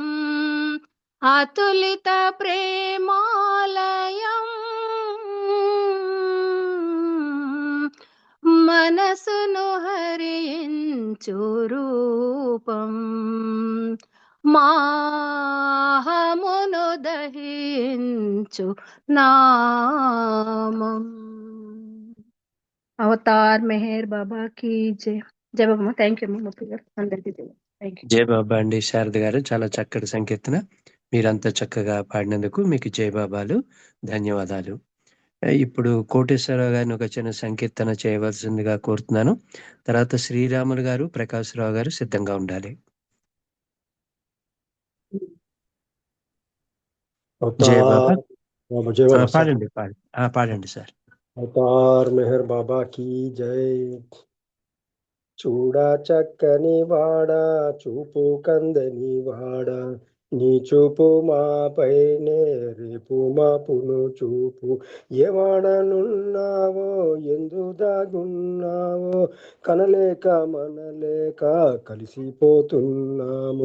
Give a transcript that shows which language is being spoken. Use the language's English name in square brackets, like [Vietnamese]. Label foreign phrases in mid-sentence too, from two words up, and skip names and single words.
[Telugu] అతులిత ప్రేమాలయం, మనసును హరించు రూపం, మాహమును దహించు నామం. [Hindi] అవతార్ మెహర్ బాబా की जय. जय बाबा. [English] thank you [Telugu] మూర్తి గారు. అందరికీ జై. [English] thank you. [Telugu] జయ బాబా అండి. శారద గారు చాలా చక్కటి సంకీర్తన. మీరంతా చక్కగా పాడినందుకు మీకు జయబాబాలు, ధన్యవాదాలు. ఇప్పుడు కోటేశ్వరరావు గారిని ఒక చిన్న సంకీర్తన చేయవలసిందిగా కోరుతున్నాను. తర్వాత శ్రీరాములు గారు, ప్రకాశ్రావు గారు సిద్ధంగా ఉండాలి. జయ బాబా. [Hindi] जय बाबा सर। [Telugu] పాడండి పాడండి సార్. [Hindi] अवतार मेहर बाबा की जय। [Telugu] చూడా చక్కని వాడా, చూపు కందని వాడా, నీ చూపు మాపైనే రేపు మాపును చూపు. ఏవాడనున్నావో ఎందు దాగున్నావో, కనలేక మనలేక కలిసిపోతున్నాము.